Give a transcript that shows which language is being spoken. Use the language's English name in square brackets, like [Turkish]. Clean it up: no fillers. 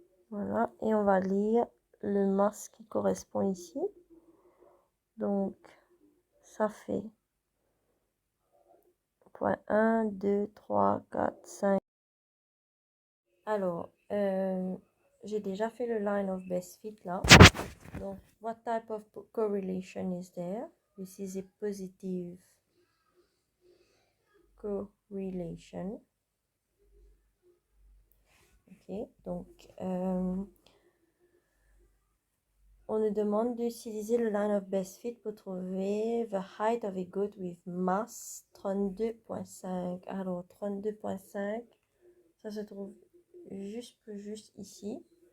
[French] Voilà, et on va lire le masse qui correspond ici. Donc, ça fait point 1, 2, 3, 4, 5. Alors, j'ai déjà fait le line of best fit là. [English] Donc, what type of correlation is there? This is a positive correlation. [French] Ok, donc on nous demande d'utiliser le line of best fit pour trouver [English] the height of a goat with mass 32.5. [French] Alors 32.5, ça se trouve juste ici.